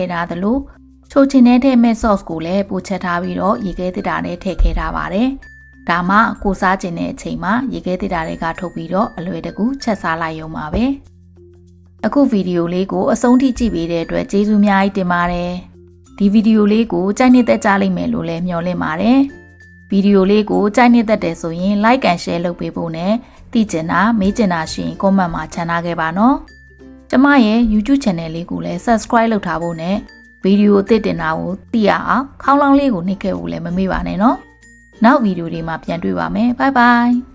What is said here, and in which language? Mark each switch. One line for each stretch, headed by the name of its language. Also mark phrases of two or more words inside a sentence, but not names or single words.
Burmese: ည့်ထားသလိုချိုချင်တဲ့ထည့်မဲ့ sauce ကိုလည်းပိုချက်ထားပြီးတော့ရေခဲတစ်တာနဲ့ထည့်ခဲထားပါတယ်။ဒါမှကိုစားကျင်တဲ့အချိန်မှာ ရေခဲတစ်တာတွေကထုတ်ပြီးတော့အလွယ်တကူချက်စားလိုက်ရုံပါပဲ။အခုဗီဒီယိုလေးကိုအဆုံးထိကြည့် ပေးတဲ့အတွက်ကျေးဇူးအများကြီးတင်ပါတယ်။ဒီဗီဒီယိုလေးကိုကြိုက်နှစ်သက်ကြလိမ့်မယ်လို့လည်းမျှော်လင့်ပါတယ်။ဗီဒီယိုလေးကိုကြိုက်နှစ်သက်တယ်ဆိုရင်
English: like and share
Burmese: လုပ်ပေးဖို့နဲ့သိချင်တာမေးချင်တာရှိရင် comment မှာချန်ထားခဲ့ပါနော်။ကျမရဲ့ YouTube channel လေးကိုလည်း subscribe လုပ်ထားဖို့နဲ့ဗီဒီယိုအသစ်တင်တာကိုသိရအောင်ခေါင်းလောင်းလေးကိုနှိပ်ခဲ့ဖို့လည်းမမေ့ပါနဲ့နော်။နောက်ဗီဒီယိုတွေမှာပြန်တွေ့ပါမယ်။
English: Bye bye